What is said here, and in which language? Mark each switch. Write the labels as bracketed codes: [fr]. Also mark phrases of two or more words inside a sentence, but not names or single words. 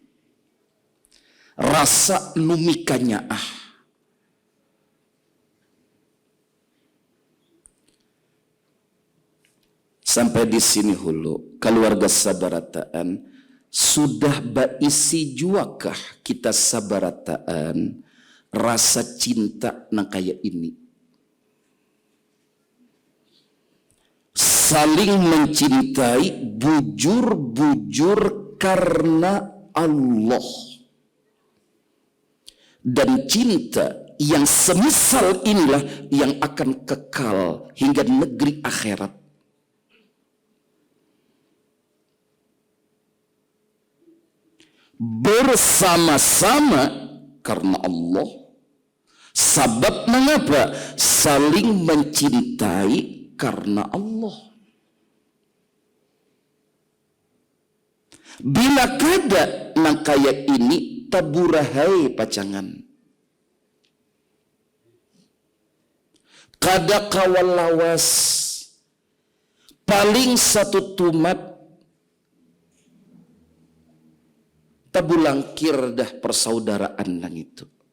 [bjn] Rasa numikanya Sampai di sini hulu, keluarga sabarataan, sudah baisi juakah kita sabarataan rasa cinta nang kaya ini? [id] Saling mencintai bujur-bujur karena Allah. Dan cinta yang semisal inilah yang akan kekal hingga negeri akhirat. Bersama-sama karena Allah, Sabab mengapa? Saling mencintai karena Allah. [bjn] Bila kada nang kaya ini taburahai pacangan. Kada kawal lawas. Paling satu tumat tabulangkir dah persaudaraan nang itu.